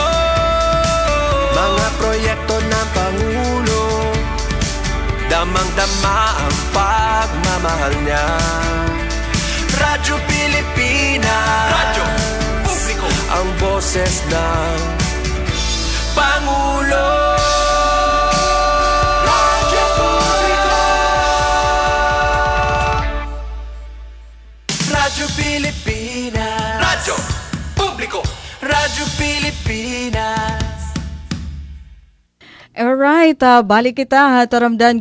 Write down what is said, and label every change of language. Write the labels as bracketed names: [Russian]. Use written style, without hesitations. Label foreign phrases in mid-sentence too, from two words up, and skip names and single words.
[Filipino] Mga proyekto ng Pangulo, damang-dama ang pagmamahal niya. Radyo Pilipinas, radyo publiko ang boses ng Pangulo. Radyo publiko, Radyo Pilipinas, radyo publiko, Radyo Pilipinas. [Bikol] Alright, balik kita taramdan.